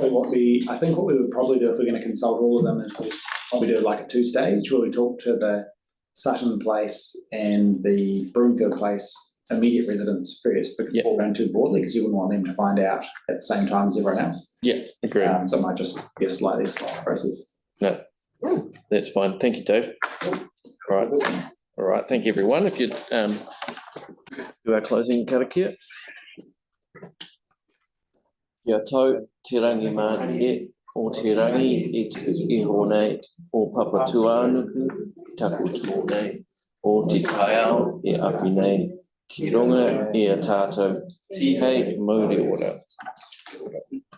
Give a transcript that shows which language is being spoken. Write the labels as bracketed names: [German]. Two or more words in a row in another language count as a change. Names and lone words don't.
[English] probably I think what we would probably do if we're going to consult all of them is we probably do like a 2-stage where we talk to the Sutton Place and the Broomfield Place immediate residents first before going too broadly, because you wouldn't want them to find out at the same time as everyone else. Yeah, agree. So it might just be a slightly slower process. No, that's fine. Thank you, Dave. All right, thank you, everyone. If you do our closing karakia. [Māori] Kia tau, te rangi mani o te rangi e te iho nei o Papatuanuku, tapu tō nei o te kaiao e awhi nei ki runga e a tātou tihei mauri ora.